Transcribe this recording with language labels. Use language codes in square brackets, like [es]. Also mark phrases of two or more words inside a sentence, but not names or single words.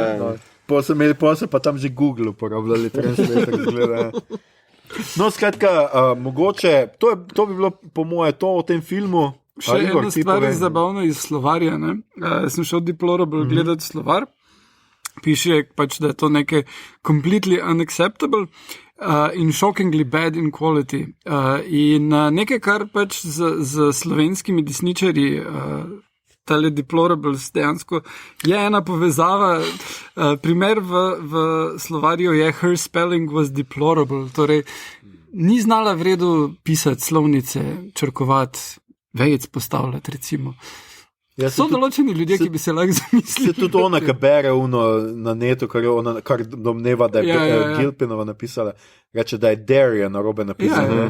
[sl] Pa so pa tam že Google uporabljali, translator izgleda. No, skratka, mogoče, to bi bilo po moje to v tem filmu. Še ena stvar je zabavna iz slovarja. Sem šel Deplorable gledati slovar. Piše pač, da je to nekaj [en] completely unacceptable [sl] in [en] shockingly bad in quality. [sl] In nekaj, kar pač z slovenskimi desničarji tale Deplorables dejansko je ena povezava. Primer v slovarju je [en] her spelling was deplorable. [sl] Torej, ni znala v redu pisati slovnice, črkovati, vejec postavljati, recimo. So določeni ljudje, ki bi se lahko zamislili. Se tudi ona, ki bere na netu, kar domneva, da je Gilpinova napisala, reče, da je Darien narobe napisala.